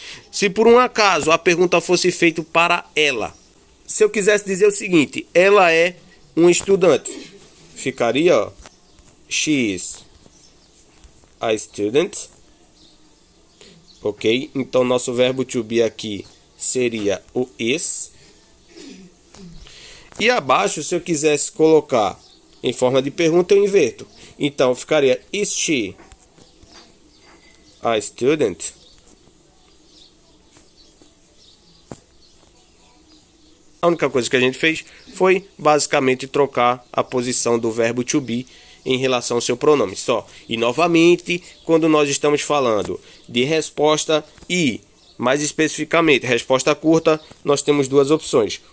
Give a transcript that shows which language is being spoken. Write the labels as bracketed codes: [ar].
[pt] Se por um acaso a pergunta fosse feita para ela, se eu quisesse dizer o seguinte, ela é um estudante, ficaria, ó, [en] she is a student. [pt] Ok? Então, nosso verbo to be aqui seria o is. E abaixo, se eu quisesse colocar em forma de pergunta, eu inverto. Então, ficaria [en] is she a student? [pt] A única coisa que a gente fez foi basicamente trocar a posição do verbo to be em relação ao seu pronome só. E novamente, quando nós estamos falando de resposta e, mais especificamente, resposta curta, nós temos duas opções.